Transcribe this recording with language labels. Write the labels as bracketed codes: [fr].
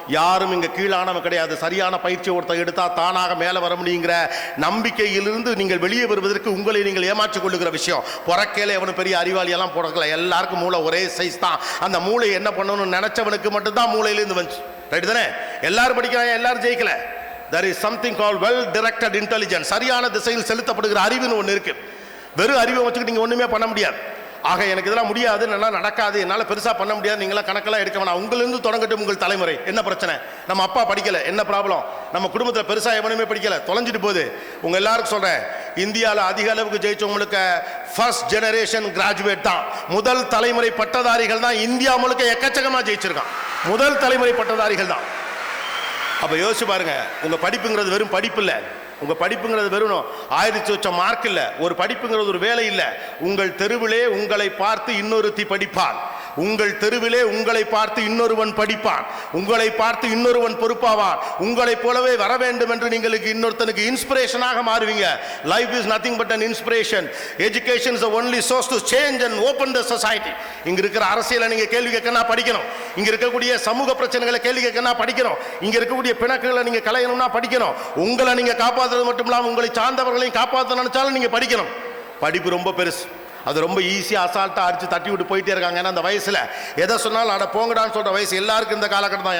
[ta] யாரும் இங்கே கீழானவன் கிடையாது. சரியான பயிற்சி ஒருத்தர் எடுத்தால் தானாக மேலே வர முடியுங்கிற நம்பிக்கையிலிருந்து நீங்கள் வெளியே வருவதற்கு உங்களை நீங்கள் ஏமாற்றிக் கொள்ளுகிற விஷயம். புறக்கையில் எவனும் பெரிய அறிவாளியெல்லாம் பிறக்கல, எல்லாருக்கும் மூளை ஒரே சைஸ் தான். அந்த மூளை என்ன பண்ணணும்னு நினைச்சவனுக்கு மட்டும்தான் மூளையிலேருந்து வந்துச்சு. ரைட் தானே? எல்லாரும் படிக்கிறாங்க, எல்லாரும் ஜெயிக்கல. [en] there is something called well directed intelligence. [ta] சரியான திசையில் செலுத்தப்படுகிற அறிவுன்னு ஒன்று இருக்கு. வெறும் அறிவை வச்சுக்கிட்டு நீங்க ஒண்ணுமே பண்ண முடியாது. ஆக எனக்கு இதெல்லாம் முடியாது, நல்லா நடக்காது, என்னால் பெருசா பண்ண முடியாது, நீங்களாம் கணக்கெல்லாம் எடுக்க வேணாம். உங்களிருந்து தொடங்கட்டும் உங்கள் தலைமுறை. என்ன பிரச்சனை? நம்ம அப்பா படிக்கல, என்ன ப்ராப்ளம்? நம்ம குடும்பத்தில் பெருசா எவனுமே படிக்கல, தொலைஞ்சிட்டு போகுது. உங்க எல்லாருக்கும் சொல்றேன், இந்தியாவில் அதிக அளவுக்கு ஜெயிச்சவங்களுக்கு ஃபர்ஸ்ட் ஜெனரேஷன் கிராஜுவேட் தான். முதல் தலைமுறை பட்டதாரிகள் தான் இந்தியா முழுக்க எக்கச்சக்கமா ஜெயிச்சிருக்கான். முதல் தலைமுறை பட்டதாரிகள் தான். அப்ப யோசிச்சு பாருங்க, உங்க படிப்புங்கிறது வெறும் படிப்பு இல்லை. உங்க படிப்புங்கிறது வெறும் 1000 மார்க் இல்ல. ஒரு படிப்புங்கிறது ஒரு வேலை இல்ல. உங்கள் தெருவிலே உங்களை பார்த்து இன்னொருத்தி படிப்பான். உங்கள் தெருவிலே உங்களை பார்த்து இன்னொருவன் படிப்பான். உங்களை பார்த்து இன்னொருவன் பொறுப்பாவான். உங்களை போலவே வர வேண்டும் என்று நீங்களுக்கு இன்னொருத்தனுக்கு இன்ஸ்பிரேஷனாக மாறுவீங்க. [en] Life is nothing but an inspiration. Education is the only source to change and open the society. [ta] இங்க இருக்கிற அரசியலை நீங்க கேள்வி கேட்கனா படிக்கணும். இங்க இருக்கக்கூடிய சமூக பிரச்சனைகளை கேள்வி கேட்கனா படிக்கணும். இங்க இருக்கக்கூடிய பிணக்குகளை நீங்க களையணும்னா படிக்கணும். உங்களை நீங்க காப்பாற்றுறது மட்டும் இல்லாமல் உங்களை சார்ந்தவர்களையும் காப்பாற்ற நினைச்சாலும் நீங்க படிக்கணும். படிப்பு ரொம்ப பெருசு. அது ரொம்ப ஈஸியாக அசால்ட்டாக அடிச்சு தட்டி விட்டு போயிட்டே இருக்காங்க. ஏன்னா அந்த வயசில் எதை சொன்னாலும் அட போங்கடான்னு சொல்கிற வயசு எல்லாருக்கும் இந்த காலகட்டம் தான்.